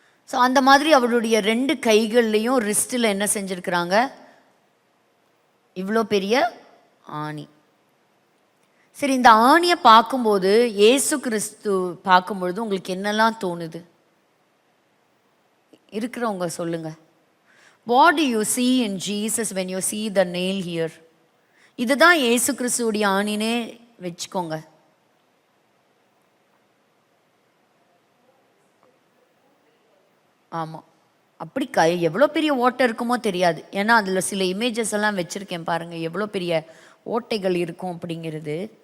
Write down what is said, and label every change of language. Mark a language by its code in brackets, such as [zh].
[ta] So அந்த மாதிரி அவருடைய 2 கைகள்லேயும் ரிஸ்ட்டில் என்ன செஞ்சுருக்கிறாங்க, இவ்வளோ பெரிய ஆணி. சரி, இந்த ஆணியை பார்க்கும்போது இயேசு கிறிஸ்து பார்க்கும்பொழுது உங்களுக்கு என்னெல்லாம் தோணுது? இருக்கிறவங்க சொல்லுங்க. [en] What do you see in Jesus when you see the nail here? [ta] இதுதான் இயேசு கிறிஸ்துவுடைய ஆணினே வச்சுக்கோங்க. ஆமாம், அப்படி எவ்வளோ பெரிய ஓட்டை இருக்குமோ தெரியாது. ஏன்னா அதில் சில இமேஜஸ் எல்லாம் வச்சுருக்கேன் பாருங்கள், எவ்வளோ பெரிய ஓட்டைகள் இருக்கும் அப்படிங்கிறது.